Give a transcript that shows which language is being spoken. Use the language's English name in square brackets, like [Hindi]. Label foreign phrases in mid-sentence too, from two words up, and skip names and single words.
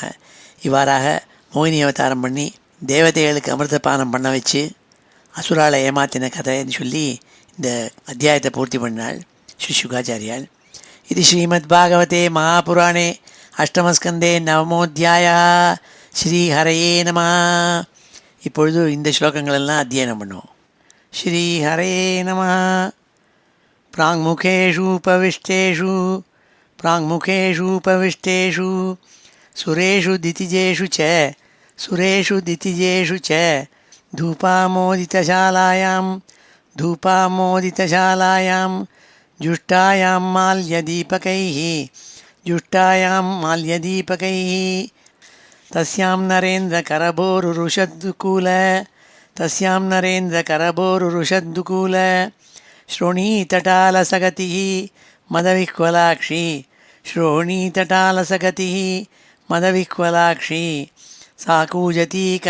[Tamil] இவ்வாறாக மோகினி அவதாரம் பண்ணி தேவதைகளுக்கு அமிர்தபானம் பண்ண வச்சு அசுராலை ஏமாத்தின கதைன்னு சொல்லி இந்த அத்தியாயத்தை பூர்த்தி பண்ணாள் ஸ்ரீசுகாச்சாரியால். [Sanskrit] இது श्रीमद् भागवते महापुराणे अष्टमस्कन्धे नवमोऽध्यायः. श्री हरये नमः. [Tamil] இப்பொழுது இந்த ஸ்லோகங்களெல்லாம் அத்தியனம் பண்ணுவோம். [Sanskrit] श्री हरये नमः. प्राङ्मुखेषूपविष्टेषु सुरेषु दितिजेषु च धूपामोदितशालायां जुष्टायां माल्यदीपकैः तस्यां नरेन्द्रकरभोरुरुषद्दुकूल श्रोणीतटालसगतिः मदविह्वलाक्षी साकूजती